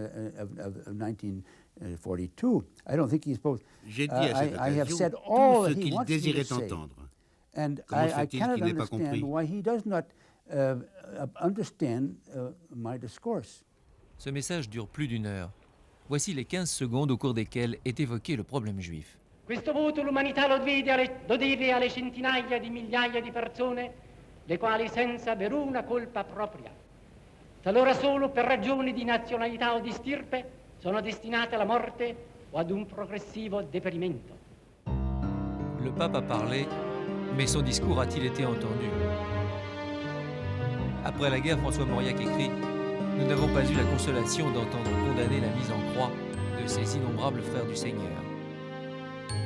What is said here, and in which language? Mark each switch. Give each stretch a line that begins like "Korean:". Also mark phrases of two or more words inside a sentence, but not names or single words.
French: J'ai dit à cette occasion tout ce qu'il désirait entendre. Comment se fait-il qu'il n'ait pas compris? Ce message dure plus d'1 heure. Voici les 15 secondes au cours desquelles est évoqué le problème juif.
Italian: Questo voto l'umanità lo deve alle centinaia di migliaia di persone, le quali senza veruna colpa propria, talora solo per ragioni di nazionalità o di stirpe, sono destinate alla morte o ad un progressivo deperimento.
French: Le pape a parlé, mais son discours a-t-il été entendu? Après la guerre, François Mauriac écrit « Nous n'avons pas eu la consolation d'entendre condamner la mise en croix de ces innombrables frères du Seigneur.